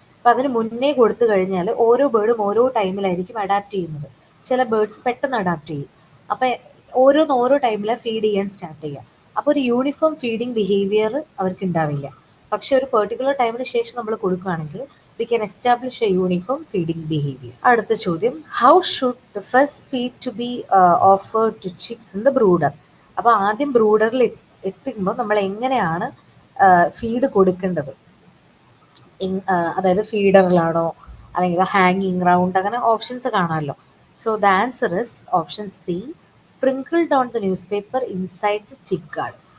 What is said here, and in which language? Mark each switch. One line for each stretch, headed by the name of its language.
Malayalam: അപ്പോൾ അതിന് മുന്നേ കൊടുത്തു കഴിഞ്ഞാൽ ഓരോ ബേർഡും ഓരോ ടൈമിലായിരിക്കും അഡാപ്റ്റ് ചെയ്യുന്നത്. ചില ബേർഡ്സ് പെട്ടെന്ന് അഡാപ്റ്റ് ചെയ്യും. അപ്പം ഓരോ ടൈമിലാണ് ഫീഡ് ചെയ്യാൻ സ്റ്റാർട്ട് ചെയ്യുക. അപ്പോൾ ഒരു യൂണിഫോം ഫീഡിങ് ബിഹേവിയർ അവർക്ക് ഉണ്ടാവില്ല. പക്ഷെ ഒരു പെർട്ടിക്കുലർ ടൈമിന് ശേഷം നമ്മൾ കൊടുക്കുകയാണെങ്കിൽ
English: we can establish a uniform feeding behavior.
Malayalam: അടുത്ത ചോദ്യം,
English: how should the first feed to be offered to chicks in the brooder?
Malayalam: അപ്പോൾ ആദ്യം ബ്രൂഡറിൽ എത്തുമ്പോൾ നമ്മൾ എങ്ങനെയാണ് ഫീഡ് കൊടുക്കേണ്ടത്? അതായത് ഫീഡറിലാണോ അല്ലെങ്കിൽ ഹാങ്ങിങ് റൗണ്ട്, അങ്ങനെ ഓപ്ഷൻസ് കാണാമല്ലോ.
English: So the answer is option C, sprinkled on the newspaper inside the chick guard.